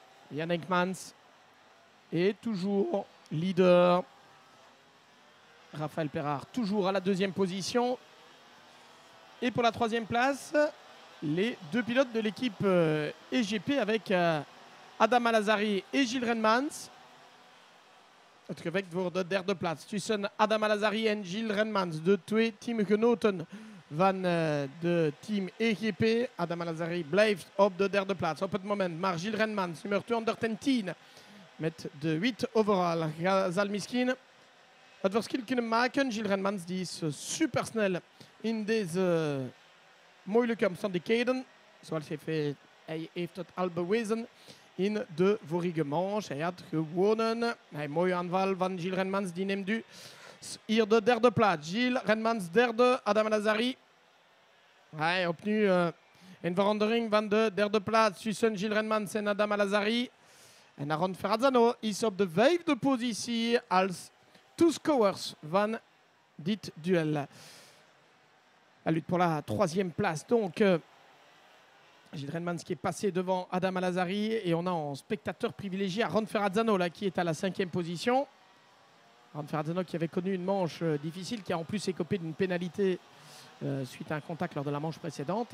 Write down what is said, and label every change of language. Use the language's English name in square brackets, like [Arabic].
[French] Jan Ekmans est toujours leader. Raphaël Perard toujours à la 2e position. Et pour la 3e place, les deux pilotes de l'équipe EGP avec Adam Alazari et Gilles Renmans. [Dutch] Het gevecht voor de 3e plaats tussen Adam Alazari en Gilles Renmans. De twee teamgenoten van de team EGP. Adam Alazari blijft op de 3e plaats op het moment. Maar Gilles Renmans, nummer 210, met de 8 overall. Zal misschien het verschil kunnen maken. Gilles Renmans die is supersnel in deze moeilijke omstandigheden. Zoals hij heeft het al bewezen in de vorige manche. Hij had gewonnen. Een mooie aanval van Gilles Renmans. Die neemt nu hier de derde plaats. Gilles Renmans derde. Adam El-Azhari. Opnieuw een verandering van de derde plaats tussen Gilles Renmans en Adam El-Azhari. En Aron Ferrazzano is op de 5e positie als toescouwers van dit duel. [French] La lutte pour la 3e place. Donc, Gilles Renmans qui est passé devant Adam El-Azhari. Et on a en spectateur privilégié Aron Ferrazzano là, qui est à la 5e position. Aron Ferrazzano qui avait connu une manche difficile, qui a en plus écopé d'une pénalité suite à un contact lors de la manche précédente.